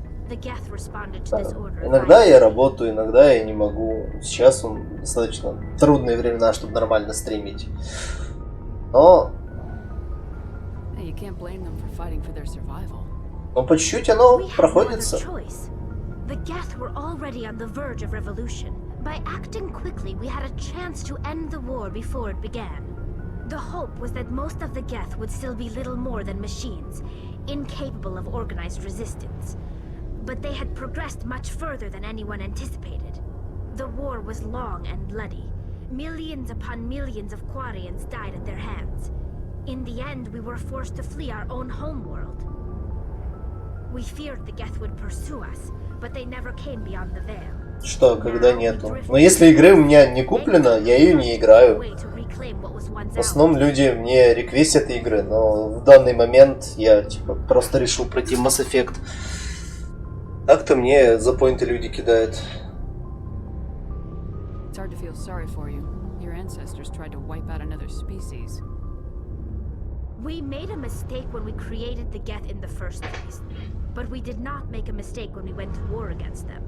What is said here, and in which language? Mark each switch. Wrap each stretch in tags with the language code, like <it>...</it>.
<ru>Да. Иногда я работаю, иногда я не могу. Сейчас достаточно трудные времена, чтобы нормально стримить. Но по чуть-чуть оно проходится.</ru> <en>The Geth were already on the verge of revolution. By acting quickly, we had a chance to end the war before it began. The hope was that most of the Geth would still be little more than machines, incapable of organized resistance. But they had progressed much further than anyone anticipated. The war was long and bloody. Millions upon millions of Quarians died at their hands. In the end, we were forced to flee our own homeworld. We feared the Geth would pursue us, but they never came beyond the veil.</en> <ru>Что, когда нету? Но если игры у меня не куплена, я ее не играю. В основном люди мне реквестят игры, но в данный момент я типа просто решил пройти Mass Effect. Так-то мне за поинты люди кидают.</ru> <en>It's hard to feel sorry for you. Your ancestors tried to wipe out another species. We made a mistake when we created the Geth in the first place, but we did not make a mistake when we went to war against them.</en>